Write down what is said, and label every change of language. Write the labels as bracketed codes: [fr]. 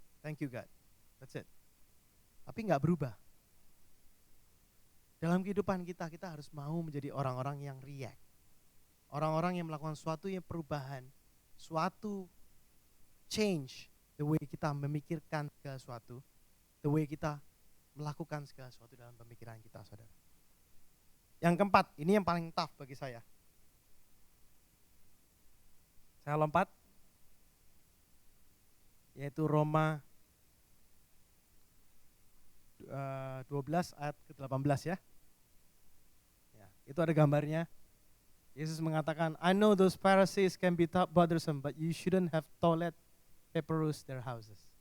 [en] Thank you God. That's it. [id] Tapi nggak berubah. Dalam kehidupan kita, kita harus mau menjadi orang-orang yang react. Orang-orang yang melakukan suatu yang perubahan, suatu change, [en] the way [id] kita memikirkan segala sesuatu, the way kita melakukan segala sesuatu dalam pemikiran kita, saudara. Yang keempat, ini yang paling tough bagi saya. Saya lompat, yaitu Roma 12 ayat ke-18 ya. Itu ada gambarnya. Yesus mengatakan, [en] I know those Pharisees can be bothersome, but you shouldn't have toilet paperus their houses.